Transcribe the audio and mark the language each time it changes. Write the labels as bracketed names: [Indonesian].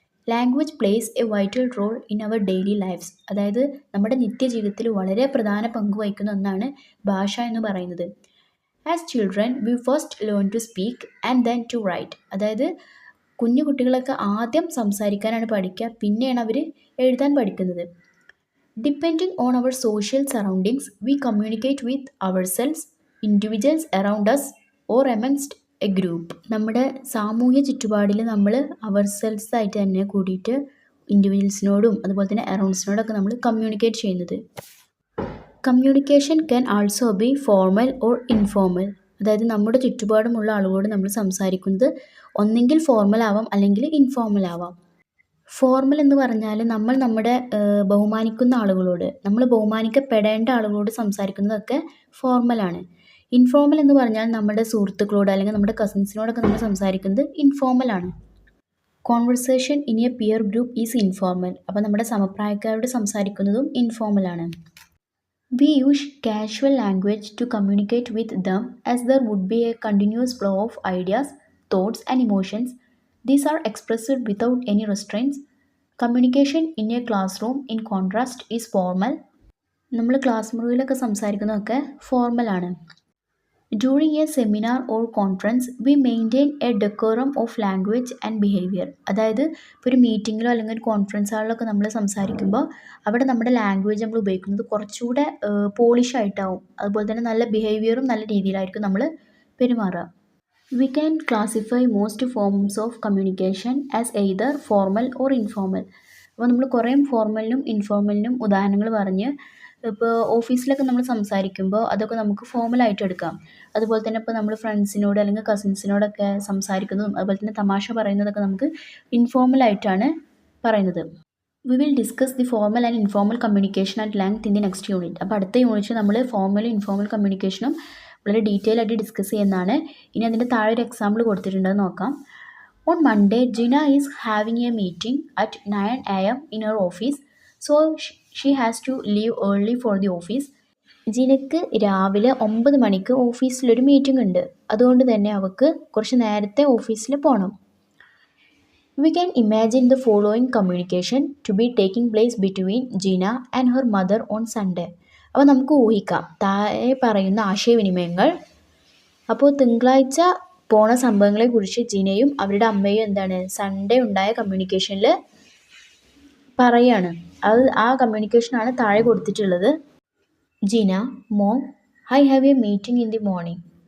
[English] Language plays a vital role in our daily lifes. [Malayalam] അതായത് നമ്മുടെ നിത്യജീവിതത്തിൽ വളരെ പ്രധാന പങ്ക് വഹിക്കുന്ന ഒന്നാണ് ഭാഷ എന്ന് പറയുന്നത്. [English] As children we first learn to speak and then to write. [Malayalam] അതായത് കുഞ്ഞു കുട്ടികളൊക്കെ ആദ്യം സംസാരിക്കാനാണ് പഠിക്കുക, പിന്നെയാണ് അവർ എഴുതാൻ പഠിക്കുന്നത്. [English] Depending on our social surroundings, we communicate with ourselves, individuals around us, or amongst a group. [Malayalam] നമ്മുടെ സാമൂഹ്യ ചുറ്റുപാടിൽ നമ്മൾ അവർസെൽസ് ആയിട്ട് തന്നെ കൂടിയിട്ട് ഇൻഡിവിജ്വൽസിനോടും അതുപോലെ തന്നെ അറൗണ്ട്സിനോടൊക്കെ നമ്മൾ കമ്മ്യൂണിക്കേറ്റ് ചെയ്യുന്നത്. [English] Communication can also be formal or informal. [Malayalam] അതായത് നമ്മുടെ ചുറ്റുപാടുമുള്ള ആളുകളോട് നമ്മൾ സംസാരിക്കുന്നത് ഒന്നെങ്കിൽ ഫോർമൽ ആവാം അല്ലെങ്കിൽ ഇൻഫോർമൽ ആവാം. ഫോർമൽ എന്ന് പറഞ്ഞാൽ നമ്മൾ നമ്മുടെ ബഹുമാനിക്കുന്ന ആളുകളോട്, നമ്മൾ ബഹുമാനിക്കപ്പെടേണ്ട ആളുകളോട് സംസാരിക്കുന്നതൊക്കെ ഫോർമലാണ്. ഇൻഫോർമൽ എന്ന് പറഞ്ഞാൽ നമ്മുടെ സുഹൃത്തുക്കളോട് അല്ലെങ്കിൽ നമ്മുടെ കസിൻസിനോടൊക്കെ നമ്മൾ സംസാരിക്കുന്നത് ഇൻഫോർമലാണ്. [English] Conversation in a peer group is informal. [Malayalam] അപ്പോൾ നമ്മുടെ സമപ്രായക്കാരോട് സംസാരിക്കുന്നതും ഇൻഫോർമലാണ്. [English] We use casual language to communicate with them as there would be a continuous flow of ideas, thoughts and emotions. These are expressed without any restraints. Communication in a classroom, in contrast, is formal. [Malayalam] നമ്മൾ class മുറിയിലൊക്കെ സംസാരിക്കുന്നതൊക്കെ ഫോർമലാണ്. [English] During a seminar or conference, we maintain a decorum of language and behavior. [Malayalam] അതായത് ഇപ്പോൾ ഒരു മീറ്റിങ്ങിലോ അല്ലെങ്കിൽ ഒരു conference ഹാളിലൊക്കെ നമ്മൾ സംസാരിക്കുമ്പോൾ അവിടെ നമ്മുടെ ലാംഗ്വേജ് നമ്മൾ ഉപയോഗിക്കുന്നത് കുറച്ചുകൂടെ പോളിഷ് ആയിട്ടാവും. അതുപോലെ തന്നെ നല്ല ബിഹേവിയറും നല്ല രീതിയിലായിരിക്കും നമ്മൾ പെരുമാറുക. [English] We can classify most forms of communication as either formal or informal. [Malayalam] അപ്പോൾ നമ്മൾ കുറേ ഫോർമലിനും ഇൻഫോർമലിനും ഉദാഹരണങ്ങൾ പറഞ്ഞ് ഇപ്പോൾ ഓഫീസിലൊക്കെ നമ്മൾ സംസാരിക്കുമ്പോൾ അതൊക്കെ നമുക്ക് ഫോർമലായിട്ട് എടുക്കാം. അതുപോലെ തന്നെ ഇപ്പോൾ നമ്മൾ ഫ്രണ്ട്സിനോട് അല്ലെങ്കിൽ കസിൻസിനോടൊക്കെ സംസാരിക്കുന്നതും അതുപോലെ തന്നെ തമാശ പറയുന്നതൊക്കെ നമുക്ക് ഇൻഫോർമലായിട്ടാണ് പറയുന്നത്. [English] We will discuss the formal and informal communication at length in the next unit. [Malayalam] അപ്പോൾ അടുത്ത യൂണിറ്റ് നമ്മൾ ഫോർമലും ഇൻഫോർമൽ കമ്മ്യൂണിക്കേഷനും വളരെ ഡീറ്റെയിൽ ആയിട്ട് ഡിസ്കസ് ചെയ്യുന്നതാണ്. ഇനി അതിൻ്റെ താഴെ ഒരു എക്സാമ്പിൾ കൊടുത്തിട്ടുണ്ടെന്ന് നോക്കാം. [English] On Monday, Gina is having a meeting at 9 a.m. in her office, so she has to leave early for the office. [Malayalam] ജിനക്ക് രാവിലെ 9 മണിക്ക് ഓഫീസിലൊരു മീറ്റിംഗ് ഉണ്ട്. അതുകൊണ്ട് തന്നെ അവൾക്ക് കുറച്ച് നേരത്തെ ഓഫീസിൽ പോകണം. [English] We can imagine the following communication to be taking place between Gina and her mother on Sunday. [Malayalam] അപ്പോൾ നമുക്ക് ഊഹിക്കാം താഴെ പറയുന്ന ആശയവിനിമയങ്ങൾ. അപ്പോൾ തിങ്കളാഴ്ച പോണ സംഭവങ്ങളെക്കുറിച്ച് ജിനയും അവരുടെ അമ്മയും എന്താണ് സൺഡേ ഉണ്ടായ കമ്മ്യൂണിക്കേഷനിൽ പറയാണ്. ആ കമ്മ്യൂണിക്കേഷനാണ് താഴെ കൊടുത്തിട്ടുള്ളത്. [English] Gina, mom, I have a meeting in the morning.